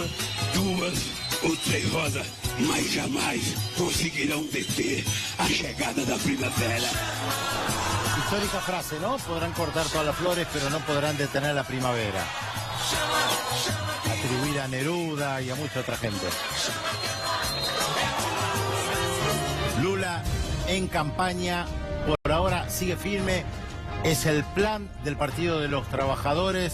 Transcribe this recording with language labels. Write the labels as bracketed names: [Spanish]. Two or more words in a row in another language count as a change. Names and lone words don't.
[Portuguese] duas ou três rosas, mas jamais conseguirão deter a chegada da primavera. [Spanish] Histórica frase, ¿no? Podrán cortar todas las flores, pero no podrán detener la primavera. Atribuida a Neruda y a mucha otra gente. Lula en campaña, por ahora sigue firme. Es el plan del Partido de los Trabajadores.